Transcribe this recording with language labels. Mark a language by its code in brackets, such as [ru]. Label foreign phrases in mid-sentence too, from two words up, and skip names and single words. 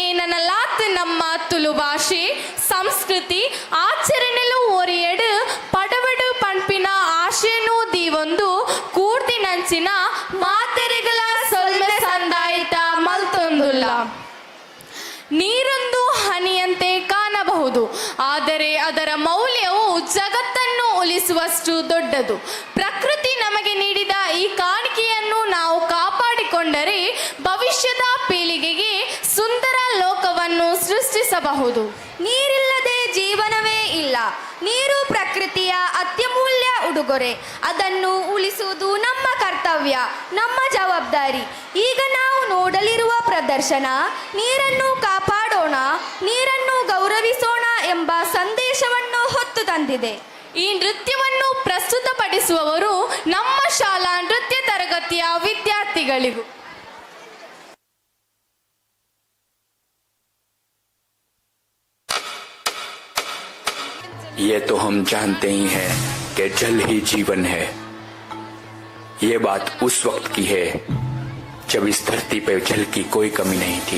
[tcy] ನನಲಾತ್ ನಮ್ಮ ತುಳು ಭಾಷೆ ಸಂಸ್ಕೃತಿ ಆಚರಣೆಲು ಒರಿಯಡು ಪಡವಡು ಪಂಪಿನ ಆಶೆನು ದೀವೊಂದು ಕೂರ್ತಿನಂಚಿನ ಮಾತೆರೆಗಳ ಸೊಲ್ಮೆ ಸಂದಾಯಿತ ಮಲ್ತೊಂದುಲ್ಲ. [kn] ನೀರೊಂದು ಹನಿಯಂತೆ ಕಾಣಬಹುದು, ಆದರೆ ಅದರ ಮೌಲ್ಯವು ಜಗತ್ತನ್ನು ಉಳಿಸುವಷ್ಟು ದೊಡ್ಡದು. ಪ್ರಕೃತಿ ನಮಗೆ ನೀಡಿದ ಈ ಕಾಣಿಕೆಯನ್ನು ನಾವು ಕಾಪಾಡಿಕೊಂಡರೆ ಭವಿಷ್ಯದ ಪೀಳಿಗೆಗೆ ಸುಂದರ ಲೋಕವನ್ನು ಸೃಷ್ಟಿಸಬಹುದು. ನೀರಿಲ್ಲದೆ ಜೀವನವೇ ಇಲ್ಲ. ನೀರು ಪ್ರಕೃತಿಯ ಅತ್ಯಮೂಲ್ಯ ಉಡುಗೊರೆ. ಅದನ್ನು ಉಳಿಸುವುದು ನಮ್ಮ ಕರ್ತವ್ಯ, ನಮ್ಮ ಜವಾಬ್ದಾರಿ. ಈಗ ನಾವು ನೋಡಲಿರುವ ಪ್ರದರ್ಶನ ನೀರನ್ನು ಕಾಪಾಡೋಣ, ನೀರನ್ನು ಗೌರವಿಸೋಣ ಎಂಬ ಸಂದೇಶವನ್ನು ಹೊತ್ತು ತಂದಿದೆ. ಈ ನೃತ್ಯವನ್ನು ಪ್ರಸ್ತುತಪಡಿಸುವವರು ನಮ್ಮ ಶಾಲಾ ನೃತ್ಯ ತರಗತಿಯ ವಿದ್ಯಾರ್ಥಿಗಳಿಗೂ. [hi] ये तो हम जानते ही हैं कि जल ही जीवन है। ये बात उस वक्त की है जब इस धरती पर जल की कोई कमी नहीं थी।